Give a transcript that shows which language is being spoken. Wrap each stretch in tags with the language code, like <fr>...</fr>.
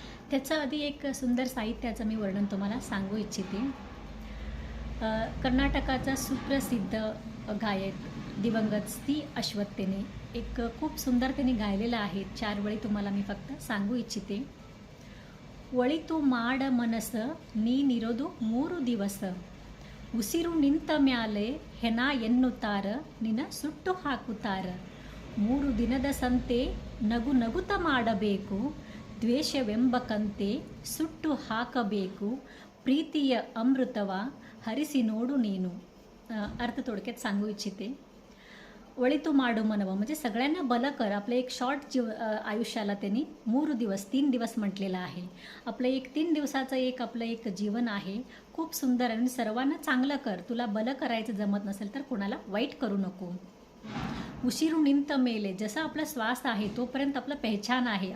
<mr>त्याचं आधी एक सुंदर साहित्याचं मी वर्णन तुम्हाला सांगू इच्छिते. कर्नाटकाचा सुप्रसिद्ध गायक दिवंगत सी अश्वत्थेने एक खूप सुंदर त्यांनी गायलेलं आहे. 4 वेळी तुम्हाला मी फक्त सांगू इच्छिते.</mr> <kn>ಒಳಿತು ಮಾಡ ಮನಸ ನೀನಿರೋದು 3 ದಿವಸ ಉಸಿರು ನಿಂತ ಮ್ಯಾಲೆ ಹೆಣ ಎನ್ನುತ್ತಾರ ನಿನ ಸುಟ್ಟು ಹಾಕುತ್ತಾರ 3 ದಿನದ ಸಂತೆ ನಗು ನಗುತ ಮಾಡಬೇಕು ದ್ವೇಷವೆಂಬ ಕಂತೆ ಸುಟ್ಟು ಹಾಕಬೇಕು ಪ್ರೀತಿಯ ಅಮೃತವ ಹರಿಸಿ ನೋಡು ನೀನು.</kn> <mr>अर्थ थोडक्यात सांगू इच्छिते.</mr> <kn>ಒಳಿತು ಮಾಡು मनव</kn> <mr>म्हणजे सगळ्यांना बल कर. आपलं एक शॉर्ट आयुष्याला त्यांनी 3 दिवस 3 दिवस म्हटलेलं आहे. आपलं एक 3 दिवसाचं एक आपलं एक जीवन आहे. खूप सुंदर आणि सर्वांना चांगलं कर. तुला बल करायचं जमत नसेल तर कोणाला वाईट करू नको.</mr> <kn>उशिरू निंत मेले,</kn> <mr>जसं आपला श्वास आहे तोपर्यंत आपलं पेहचान आहे.</mr>